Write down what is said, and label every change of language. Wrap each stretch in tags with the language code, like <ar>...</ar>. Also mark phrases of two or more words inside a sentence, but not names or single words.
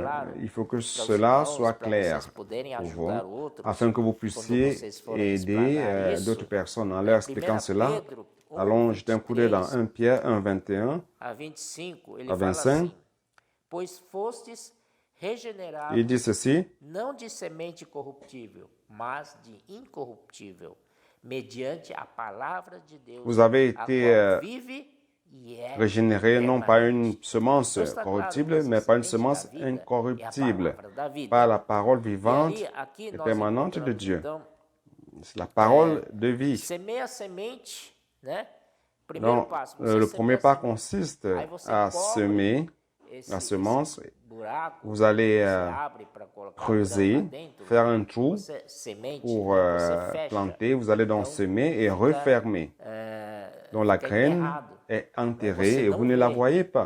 <fr>Il faut que cela soit clair pour vous, afin que vous puissiez aider d'autres personnes en leur expliquant cela. Allons jeter un coup d'œil dans 1 Pierre 1:21 à 25. Il dit ceci,</fr> <pt>não de semente corruptível, mas de incorruptível, mediante a palavra de Deus,</pt> <fr>vous avez été</fr> <pt>vive e é</pt> <fr>régénéré non pas une semence corruptible, mais par une semence incorruptible, par la parole vivante et permanente de Dieu. C'est la parole de vie.</fr> <pt>Semeia semente, né?</pt> <fr>Donc, le premier pas consiste à semer la semence. Vous allez creuser, faire un trou pour planter. Vous allez donc semer et refermer. Donc, la graine est enterrée et vous ne la voyez pas.</fr>